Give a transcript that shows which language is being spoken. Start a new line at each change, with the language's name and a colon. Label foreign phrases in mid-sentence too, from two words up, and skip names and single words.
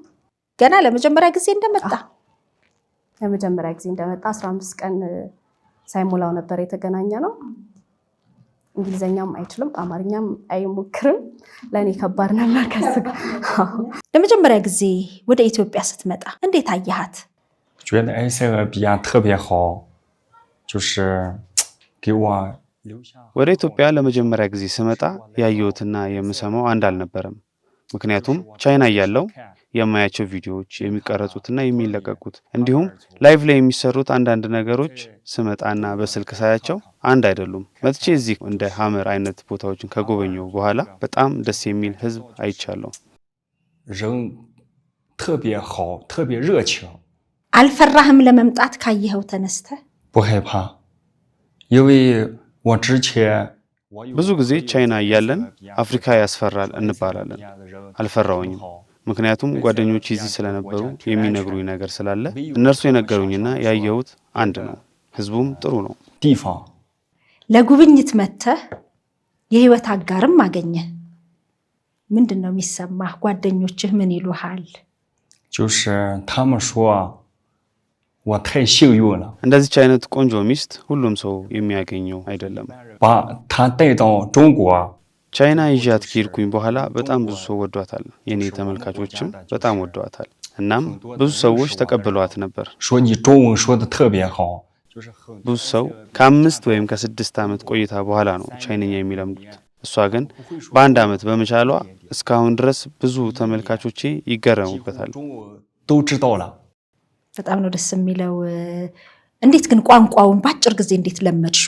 Amharic: ገና ለመጀመሪያ ጊዜ እንደመጣ? ለመጀመሪያ ጊዜ እንደመጣ 15 ቀን ሳይሞላው ነበር የተገናኘ ነው። እንግሊዝኛም አይችልም፣ አማርኛም አይሞክርም። ለእኔ ከባድ ነበር ከሱ ጋር። ለመጀመሪያ ጊዜ ወደ ኢትዮጵያ ስትመጣ እንዴት አየሃት?
Chinese: 觉得埃塞俄比亚特别好，就是给我留下。
Amharic: ወደ ኢትዮጵያ ለመጀመሪያ ጊዜ ስመጣ ያየሁትና የምሰማው አንድ አልነበረም። ምክንያቱም ቻይና እያለሁ የማያቸው ቪዲዮዎች የሚቀረጹትና የሚለቀቁት እንዲሁም ላይቭ ላይ የሚሰሩት አንዳንድ ነገሮች ስመጣና በስልክ ሳያቸው አንድ አይደሉም። መጥቼ እዚህ እንደ ሀመር አይነት ቦታዎችን ከጎበኘሁ በኋላ በጣም ደስ የሚል ህዝብ አይቻለሁ።
Chinese: 人特别好，特别热情。
Amharic: አልፈራህም ለመምጣት ካየኸው ተነስተህ?
Chinese: 不害怕，因为我之前
Amharic: ብዙ ጊዜ ቻይና እያለን አፍሪካ ያስፈራል እንባላለን። አልፈራውኝም። ምክንያቱም ጓደኞች እዚህ ስለነበሩ የሚነግሩኝ ነገር ስላለ እነርሱ የነገሩኝና ያየሁት አንድ ነው። ህዝቡም ጥሩ ነው።
Chinese: 地方
Amharic: ለጉብኝት መጥተህ የህይወት አጋርም አገኘህ። ምንድን ነው የሚሰማህ? ጓደኞችህ ምን ይሉሃል?
Chinese: 就是他们说我太幸运了，
Amharic: እንደዚች አይነት ቆንጆ ሚስት ሁሉም ሰው የሚያገኘው አይደለም።
Chinese: 把她带到中国。
Amharic: ቻይና ይዣት ከሄድኩኝ በኋላ በጣም ብዙ ሰው ወዷታል። የኔ ተመልካቾችም በጣም ወዷታል። እናም ብዙ ሰዎች ተቀብለዋት ነበር።
Chinese: 说你中文说的特别好，就
Amharic: ብዙ ሰው ከ5 ወይም ከ6 ዓመት ቆይታ በኋላ ነው ቻይንኛ የሚለምዱት። እሷ ግን በአንድ ዓመት በመቻሏ እስካሁን ድረስ ብዙ ተመልካቾቼ ይገረሙበታል። በጣም ነው ደስ የሚለው። እንዴት ግን ቋንቋውን በአጭር ጊዜ እንዴት ለመድሽው?